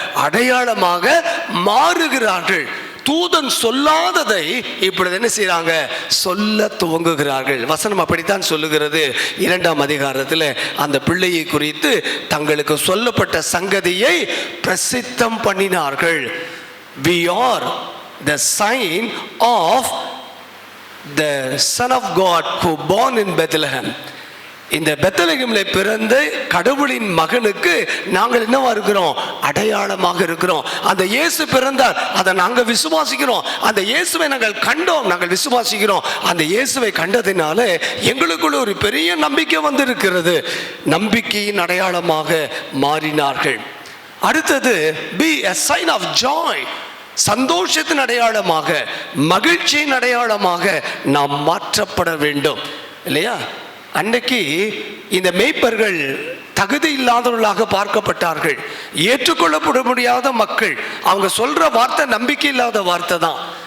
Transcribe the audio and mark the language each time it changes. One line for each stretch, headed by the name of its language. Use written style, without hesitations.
Tamil: அடையாளமாக மாறுகிறார்கள். தூதன் சொல்லாததை இப்பொழுது என்ன செய்யறாங்க? சொல்ல துவங்குகிறார்கள். வசனம் அப்படித்தான் சொல்லுகிறது. 2ஆம் அதிகாரத்தில் அந்த பிள்ளையை குறித்து தங்களுக்கு சொல்லப்பட்ட சங்கதியை பிரசித்தம் பண்ணினார்கள்.
English: We are the sign of the Son of God who born in Bethlehem.
Tamil: இந்த பெத்லகேமிலே பிறந்த கடவுளின் மகனுக்கு நாங்கள் என்னவா இருக்கிறோம்? அடையாளமாக இருக்கிறோம். அந்த இயேசு பிறந்தார், அதை நாங்கள் விசுவாசிக்கிறோம். அந்த இயேசுவை நாங்கள் கண்டோம், நாங்கள் விசுவாசிக்கிறோம். அந்த இயேசுவை கண்டதினால எங்களுக்குள்ள ஒரு பெரிய நம்பிக்கை வந்திருக்கிறது. நம்பிக்கையின் அடையாளமாக மாறினார்கள். அடுத்தது,
English: be a sign of joy.
Tamil: சந்தோஷத்தின் அடையாளமாக, மகிழ்ச்சியின் அடையாளமாக நாம் மாற்றப்பட வேண்டும். இல்லையா? அன்றைக்கு இந்த மேய்ப்பர்கள் தகுதி இல்லாதவர்களாக பார்க்கப்பட்டார்கள், ஏற்றுக்கொள்ளப்பட முடியாத மக்கள். அவங்க சொல்ற வார்த்தை நம்பிக்கை இல்லாத வார்த்தை தான்.